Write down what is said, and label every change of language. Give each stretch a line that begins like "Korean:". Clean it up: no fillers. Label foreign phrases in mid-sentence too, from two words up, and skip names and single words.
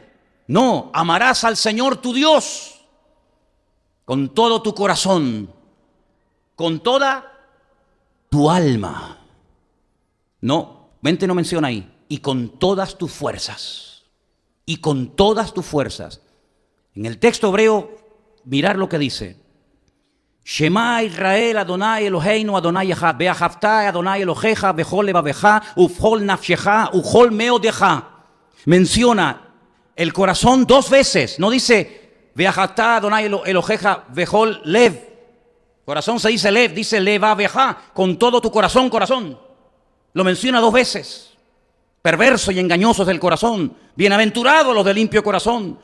Spanish: No, amarás al Señor tu Dios con todo tu corazón, con toda tu alma. No, mente no menciona ahí. Y con todas tus fuerzas. Y con todas tus fuerzas. En el texto hebreo, mirar lo que dice.
Hebrew: שמע ישראל אדני אלהינו אדני אחד ואהבת אדני אלהיך בכל לבבך ובכל נפשך ובכל מאדך.
Spanish: Menciona el corazón 2 veces. No dice
Hebrew: ואהבת אדני אלהיך בכל לב.
Spanish: Corazón se dice lev, dice levaveja. Con todo tu corazón, corazón. Lo menciona 2 veces. Perverso y engañoso es el corazón. Bienaventurados los de limpio corazón.